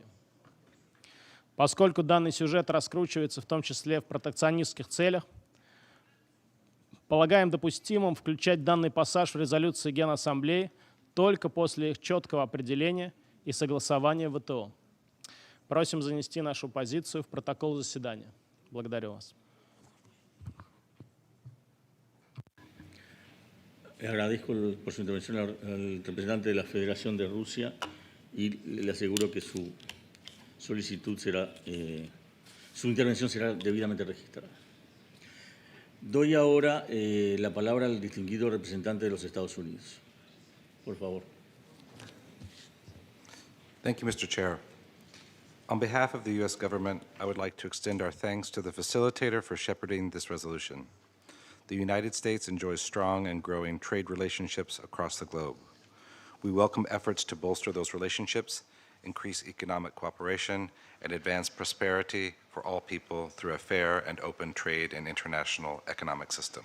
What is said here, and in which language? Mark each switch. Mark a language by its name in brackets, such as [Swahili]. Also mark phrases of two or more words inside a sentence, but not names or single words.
[Russian] Поскольку данный сюжет раскручивается в том числе в протекционистских целях, полагаем допустимым включать данный пассаж в резолюции Генассамблеи только после их четкого определения и согласования в ВТО. Просим занести нашу позицию в протокол заседания. Благодарю вас. [Spanish] Agradezco por su intervención al representante de la Federación de Rusia y le aseguro que su solicitud será, su intervención será debidamente registrada. Doy ahora la palabra al distinguido representante de los Estados Unidos. Por favor. [English] Thank you, Mr. Chair. On behalf of the U.S. government, I would like to extend our thanks to the facilitator for shepherding this resolution. The United States enjoys strong and growing trade relationships across the globe. We welcome efforts to bolster those relationships, increase economic cooperation, and advance prosperity for all people through a fair and open trade and international economic system.